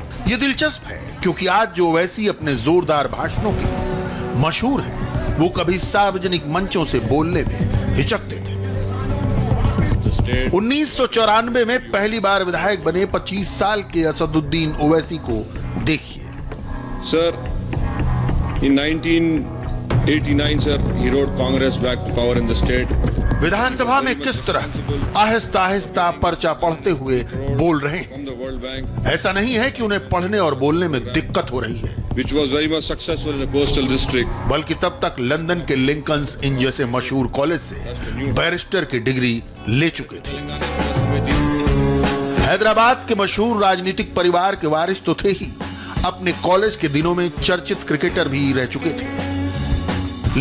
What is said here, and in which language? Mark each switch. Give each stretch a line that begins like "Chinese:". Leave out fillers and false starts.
Hindi: ये दिलचस्प है क्योंकि आज जो ओवैसी अपने जोरदार भाषणों के लिए मशहूर है, वो कभी सार्वजनिक मंचों से बोलने में हिचकते थे। 1994 में पहली बार विधायक बने 25 साल के असदुद्दीन ओवैसी को देखिए।
English: Sir, in 1989, sir, he rode Congress back to power in the state.
Hindi: विधानसभा में किस तरह आहिस्ता आहिस्ता पर्चा पढ़ते हुए बोल रहे हैं।
English: From the World Bank,
Hindi: ऐसा नहीं है कि उन्हें पढ़ने और बोलने में दिक्कत हो रही है,
English: which was very much successful in the coastal district.
Hindi: बल्कि तब तक लंदन के लिंकन्स इन जैसे मशहूर कॉलेज से बैरिस्टर की डिग्री ले चुके थे। हैदराबाद के मशहूर राजनीतिक परिवार के वारिस तो थे ही, अपने कॉलेज के दिनों में चर्चित क्रिकेटर भी रह चुके थे।